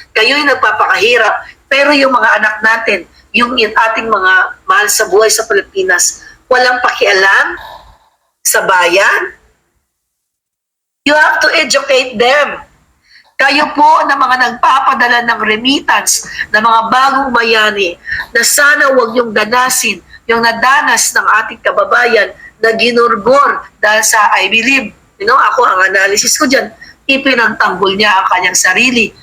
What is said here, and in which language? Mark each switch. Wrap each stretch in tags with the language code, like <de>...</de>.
<tl>Kayo'y nagpapakahirap. Pero yung mga anak natin, yung ating mga mahal sa buhay sa Pilipinas, walang pakialam sa bayan.</tl> <en>You have to educate them.</en> <tl>Kayo po na mga nagpapadala ng remittance na mga bagong bayani na sana huwag yung danasin, yung nadanas ng ating kababayan na ginurbor dahil sa I believe. Ako, ang analysis ko dyan, ipinagtanggol niya ang kanyang sarili.</tl>